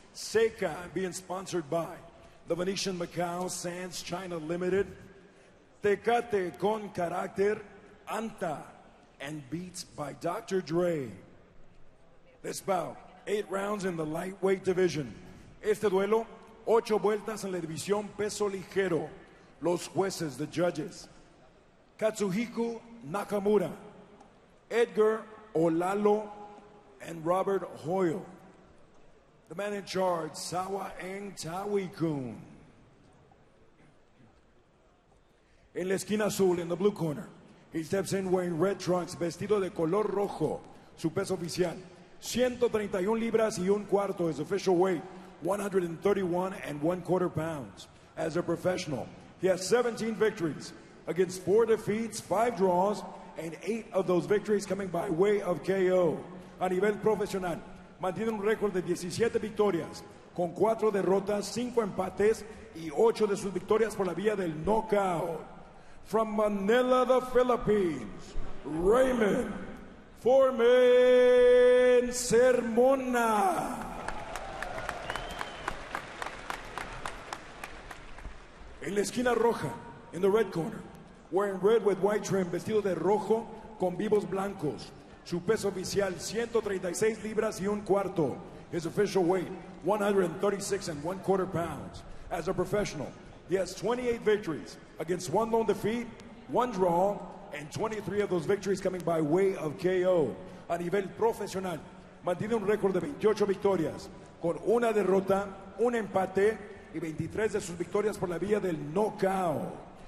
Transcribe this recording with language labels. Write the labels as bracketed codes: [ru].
[en] Seca being sponsored by the Venetian Macau Sands China Limited, Tecate con Carácter, Anta, and Beats by Dr. Dre. This bout, 8 rounds in the lightweight division. [es] Este duelo, 8 vueltas en la división peso ligero. Los jueces, [en] the judges: [es] Katsuhiko Nakamura, Edgar Olalo, and Robert Hoyle. [en] The man in charge, Sawa Eng Tawi-kun. [es] En la esquina azul, [en] in the blue corner, he steps in wearing red trunks, [es] vestido de color rojo. Su peso oficial, 131 libras y un cuarto. [en] His official weight, 131 1/4 pounds. As a professional, he has 17 victories against 4 defeats, 5 draws, and 8 of those victories coming by way of KO. [es] A nivel profesional, mantiene un récord de 17 victorias, con 4 derrotas, 5 empates y 8 de sus victorias por la vía del knockout. [en] From Manila, the Philippines, Raymond Foreman Sermona. [es] En la esquina roja, [en] in the red corner, wearing red with white trim, [es] vestido de rojo con vivos blancos. Su peso oficial, 136 libras y un cuarto. [en] His official weight, 136 1/4 pounds. As a professional, he has 28 victories against 1 lone defeat, 1 draw, and 23 of those victories coming by way of KO. [es] A nivel profesional, mantiene un récord de 28 victorias, con 1 derrota, 1 empate y 23 de sus victorias por la vía del knockout.